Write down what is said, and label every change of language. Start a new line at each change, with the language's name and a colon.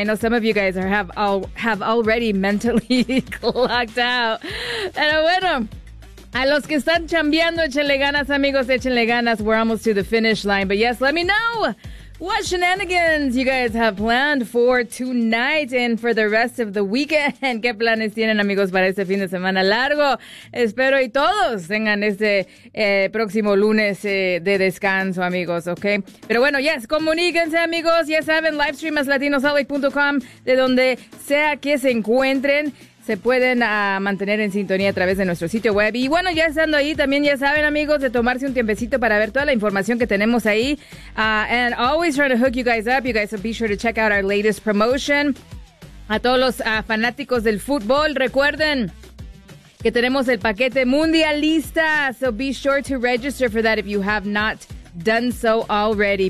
English: I know some of you guys have already mentally clocked out.
Spanish: Pero bueno, a los que están chambeando, échenle ganas, amigos, échenle ganas.
English: We're almost to the finish line. But yes, let me know what shenanigans you guys have planned for tonight and for the rest of the weekend.
Spanish: ¿Qué planes tienen, amigos, para este fin de semana largo? Espero y todos tengan este próximo lunes de descanso, amigos, ¿ok? Pero bueno,
English: yes,
Spanish: comuníquense, amigos. Ya saben, livestream es latinosalt.com, de donde sea que se encuentren. Se pueden mantener en sintonía a través de nuestro sitio web. Y bueno, ya estando ahí, también ya saben, amigos, de tomarse un tiempecito para ver toda la información que tenemos ahí.
English: And always trying to hook you guys up. You guys, so be sure to check out our latest promotion.
Spanish: A todos los fanáticos del fútbol, recuerden que tenemos el paquete mundialista.
English: So be sure to register for that if you have not done so already.